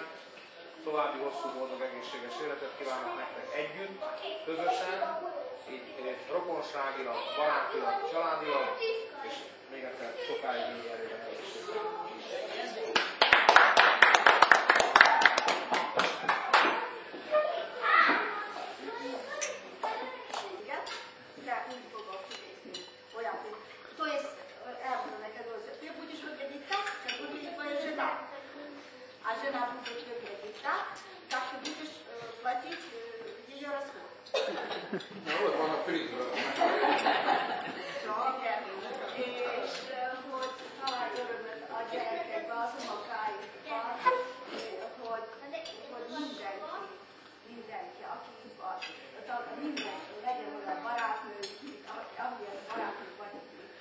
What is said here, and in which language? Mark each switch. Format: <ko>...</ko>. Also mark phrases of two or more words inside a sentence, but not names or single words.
<hu>További hosszú, boldog, egészséges életet kívánok nektek együtt, közösen, így rokonságilag, barátilag, családilag, és még egyszer sokáig így erőben egészségben. De úgy fogok kinézni. Olyan, to jest, elmondom neked, hogy</hu> <ru>ty будешь выглядеть так, как выглядит твоя жена. А жена будет выглядеть так, как ты будешь платить ее расход.</ru> <hu>Na, ott van a frizből. És hogy talán örömöt a gyerekekbe, az unokáikban, hogy mindenki, aki itt van, mindenki legyen olyan barátnő, amilyen barátnő vagyunk itt.</hu>